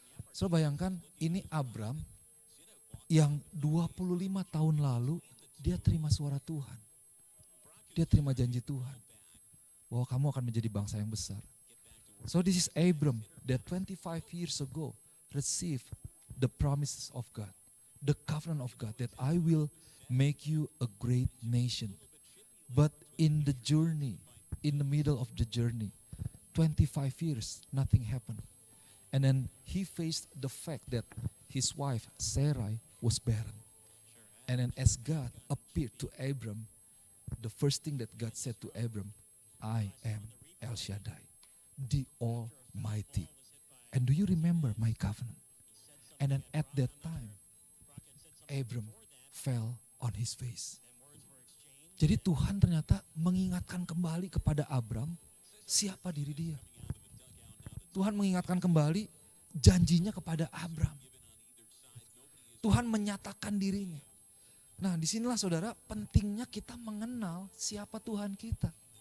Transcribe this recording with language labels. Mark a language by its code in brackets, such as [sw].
[id] So bayangkan ini Abram yang 25 tahun lalu dia terima suara Tuhan. Dia terima janji Tuhan. Bahwa kamu akan menjadi bangsa yang besar. [en] So this is Abram that 25 years ago received the promises of God. The covenant of God that I will make you a great nation. But in the journey, in the middle of the journey, 25 years, nothing happened. And then he faced the fact that his wife, Sarai, was barren. And then as God appeared to Abram, the first thing that God said to Abram, I am El Shaddai, the Almighty. And do you remember my covenant? And then at that time, Abram fell on his face. [id] Jadi Tuhan ternyata mengingatkan kembali kepada Abram siapa diri dia. Tuhan mengingatkan kembali janjinya kepada Abram. Tuhan menyatakan dirinya. Nah disinilah saudara pentingnya kita mengenal siapa Tuhan kita.